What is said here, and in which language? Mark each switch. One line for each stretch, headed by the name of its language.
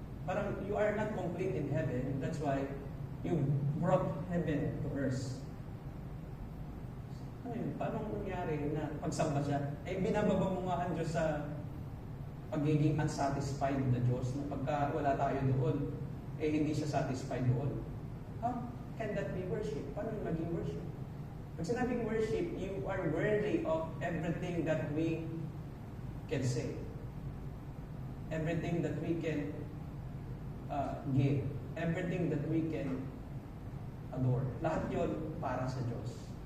English: Parang you are not complete in heaven. That's why you brought heaven to earth.
Filipino: Paano nangyari na pagsamba siya? Binababa mo nga ang Diyos sa pagiging unsatisfied na Diyos na pagka wala tayo doon, hindi siya satisfied doon.
English: How can that be worship?
Filipino: Paano yung maging worship? Pag sinabing worship,
English: you are worthy of everything that we can say. Everything that we can give. Everything that we can adore.
Filipino: Lahat yun para sa Diyos.